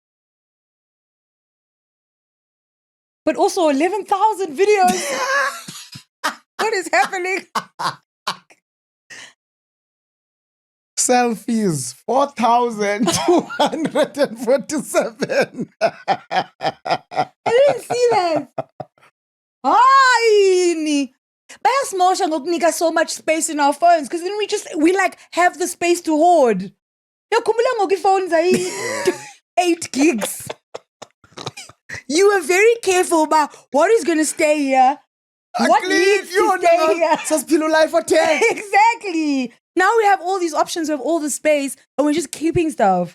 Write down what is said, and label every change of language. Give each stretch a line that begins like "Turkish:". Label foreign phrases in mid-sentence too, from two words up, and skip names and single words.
English: But also 11,000 videos. What is happening? Selfies, 4,247. I didn't see that.
Xhosa: Hayi. Bayasmosha ngokunika
English: so much space in our phones because then we like have the space to hoard.
Xhosa: Yakhumbula ngoku
English: phones are 8 gigs. You were very careful about what is going to stay here. What needs to stay here. Exactly. Now we have all these options, we have all the space, and we're just keeping stuff.